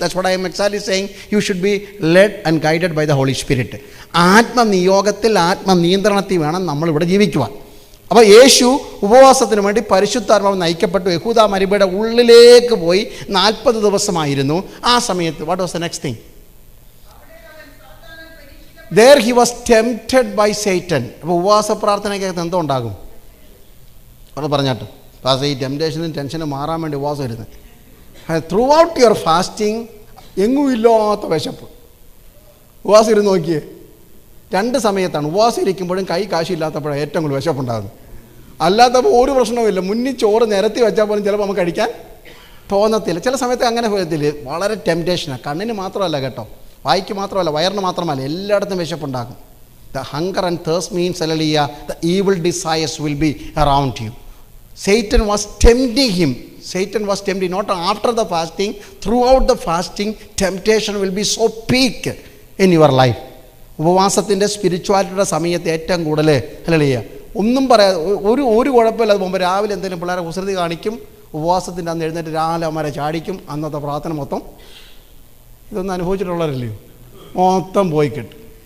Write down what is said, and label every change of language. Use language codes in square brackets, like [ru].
[en] That's what I'm exactly saying. You should be led and guided by the Holy Spirit. [ml] ആത്മനിയോഗത്തിൽ, ആത്മനിയന്ത്രണത്തിൽ വേണം നമ്മളിവിടെ ജീവിക്കുവാൻ. അപ്പോൾ യേശു ഉപവാസത്തിന് വേണ്ടി പരിശുദ്ധാത്മാവ് നയിക്കപ്പെട്ടു. യഹൂദ മരുഭൂമിയുടെ ഉള്ളിലേക്ക് പോയി 40 ദിവസമായിരുന്നു. ആ സമയത്ത് [en] What was the next thing? There he was tempted by Satan. [ml] അപ്പോൾ ഉപവാസ പ്രാർത്ഥനയ്ക്കകത്ത് എന്തോ ഉണ്ടാകും? അവിടെ പറഞ്ഞാട്ട് ഈ ടെംപ്റ്റേഷനും ടെൻഷനും മാറാൻ വേണ്ടി ഉപവാസം ഇരുന്നത്. [en] throughout your fasting [ml] എങ്ങും ഇല്ലാത്ത വിശപ്പ്. ഉപവാസം ഇരുന്ന് നോക്കിയേ, 2 സമയത്താണ്. ഉപവാസം ഇരിക്കുമ്പോഴും കൈ കാശില്ലാത്തപ്പോഴാണ് ഏറ്റവും കൂടുതൽ വിശപ്പുണ്ടാകുന്നത്. അല്ലാത്തപ്പോൾ ഒരു പ്രശ്നവുമില്ല. മുന്നിൽ ചോറ് നിരത്തി വെച്ചാൽ പോലും ചിലപ്പോൾ നമുക്ക് കഴിക്കാൻ തോന്നത്തില്ല. ചില സമയത്ത് അങ്ങനെ പോകത്തില്ല. വളരെ ടെംപ്റ്റേഷനാണ്. കണ്ണിന് മാത്രമല്ല കേട്ടോ, വായിക്ക് മാത്രമല്ല, വയറിന് മാത്രമല്ല, എല്ലായിടത്തും വിശപ്പുണ്ടാകും. [en] The hunger and thirst means അല്ലലിയ the evil desires will be around you. Satan was tempting him. Satan was tempting not after the fasting, throughout the fasting temptation will be so peak in your life. [ml] ഉപവാസത്തിൻ്റെ സ്പിരിച്വാലിറ്റിയുടെ സമയത്ത് ഏറ്റവും കൂടുതൽ അല്ലലിയ ഒന്നും പറയാതെ ഒരു കുഴപ്പമില്ലാതെ പോകുമ്പോൾ രാവിലെ എന്തെങ്കിലും പിള്ളേരെ കുസൃതി കാണിക്കും, ഉപവാസത്തിൻ്റെ അന്ന് എഴുന്നേറ്റ് രാവിലെ അവന്മാരെ ചാടിക്കും. അന്നത്തെ പ്രാർത്ഥന മൊത്തം, ഇതൊന്നും അനുഭവിച്ചിട്ടുള്ളവരല്ലയോ, മൊത്തം പോയി കിട്ടും.